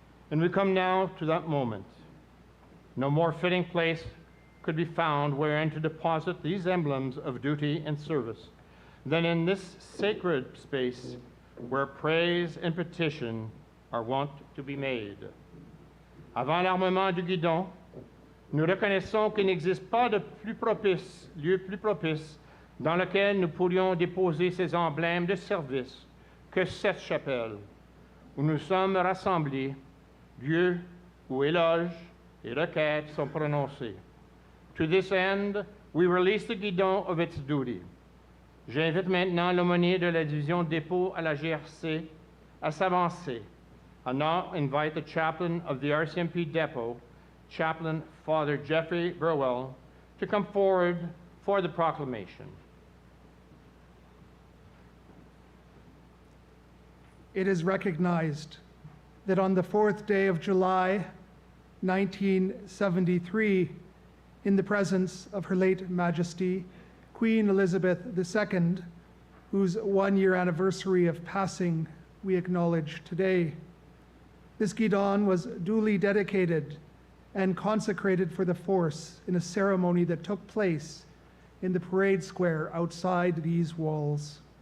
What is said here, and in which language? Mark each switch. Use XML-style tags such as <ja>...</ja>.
<en>And we come now to that moment. No more fitting place could be found wherein to deposit these emblems of duty and service than in this sacred space where praise and petition are wont to be made.</en> <fr>Avant l'armement du Guidon, nous reconnaissons qu'il n'existe pas de lieu plus propice dans lequel nous pourrions déposer ces emblèmes de service que cette chapelle, où nous sommes rassemblés, lieu où éloges et requêtes sont prononcés.</fr> <en>To this end, we release the Guidon of its duty.</en> <fr>J'invite maintenant l'aumônier de la division dépôt à la GRC à s'avancer.</fr> <en>I now invite the chaplain of the RCMP depot, Chaplain Father Jeffrey Burwell, to come forward for the proclamation. It is recognized that on the 4th day of July, 1973, in the presence of Her late Majesty, Queen Elizabeth II, whose one-year anniversary of passing we acknowledge today, this Guidon was duly dedicated and consecrated for the force in a ceremony that took place in the parade square outside these walls.</en>